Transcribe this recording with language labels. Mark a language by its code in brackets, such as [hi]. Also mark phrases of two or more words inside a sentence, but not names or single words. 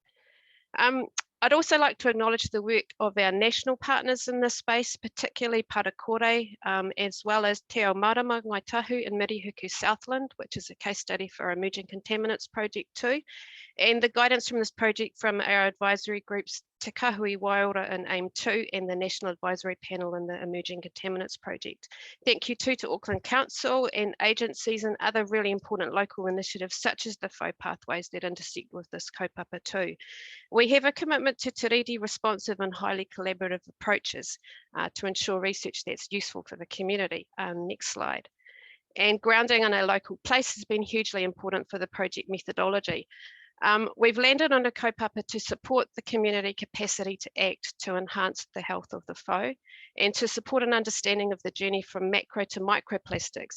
[en] I'd also like to acknowledge the work of our national partners in this space, particularly Paracore, as well as Te Ao Marama Ngai Tahu in Mirihuku Southland, which is a case study for our Emerging Contaminants Project too, and the guidance from this project from our advisory groups Te Kahui Waira and AIM 2 and the National Advisory Panel in the Emerging Contaminants Project. Thank you too to Auckland Council and agencies and other really important local initiatives such as the Whau pathways that intersect with this kaupapa too. We have a commitment to [mi] te riri [en] responsive and highly collaborative approaches to ensure research that's useful for the community. Next slide. And grounding in a local place has been hugely important for the project methodology. We've landed on a kaupapa to support the community capacity to act to enhance the health of the Whau and to support an understanding of the journey from macro to microplastics.